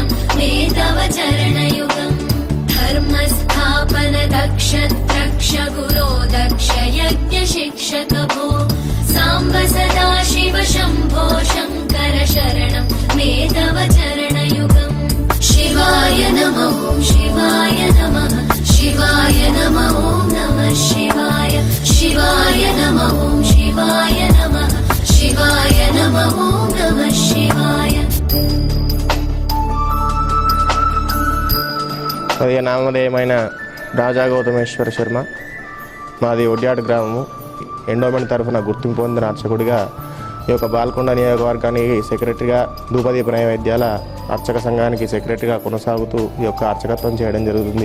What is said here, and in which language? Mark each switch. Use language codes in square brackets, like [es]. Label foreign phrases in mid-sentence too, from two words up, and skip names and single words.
[sa] मे तव चरणयुगम् धर्मस्थापन दक्ष द्रक्ष गुरो दक्ष यज्ञ शिक्षक भो साम्ब सदा शिव शम्भो शङ्कर शरणं मे तव चरणयुगम् शिवाय नमः शिवाय नमः शिवाय नमः नमः शिवाय शिवाय नमः शिवाय नमः शिवाय नमः नमः शिवाय [te] అది నామధేయమైన రాజా గౌతమేశ్వర శర్మ. మాది ఒడ్యాడు గ్రామము. ఎండోమెంట్ తరఫున గుర్తింపు పొందిన అర్చకుడిగా ఈ యొక్క బాల్కొండ నియోజకవర్గానికి సెక్రటరీగా ధూపదీప నైవేద్యాల అర్చక సంఘానికి సెక్రటరీగా కొనసాగుతూ ఈ యొక్క అర్చకత్వం చేయడం జరుగుతుంది.